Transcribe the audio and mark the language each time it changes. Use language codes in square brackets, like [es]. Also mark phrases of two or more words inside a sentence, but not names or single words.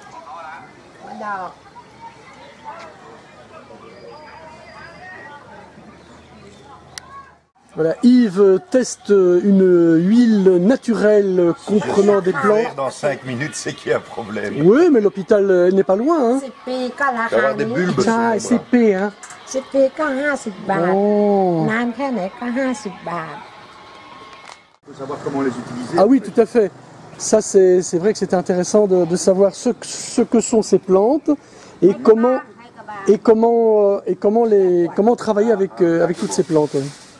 [fr] Voilà, Yves teste une huile naturelle comprenant des plantes. Dans 5 minutes, c'est qu'il y a un problème. Oui, mais l'hôpital n'est pas loin. Hein. Il va y avoir des bulbes sur Ah, les c'est bras. P, hein. [th] 10 ปีก็50 บาท [fr] Oh. [th] นานแค่ไหนก็50 บาท [fr] Il faut savoir comment les utiliser. Ah oui, tout à fait. Ça, c'est vrai que c'est intéressant de savoir ce que sont ces plantes et comment travailler avec toutes ces plantes. Oui.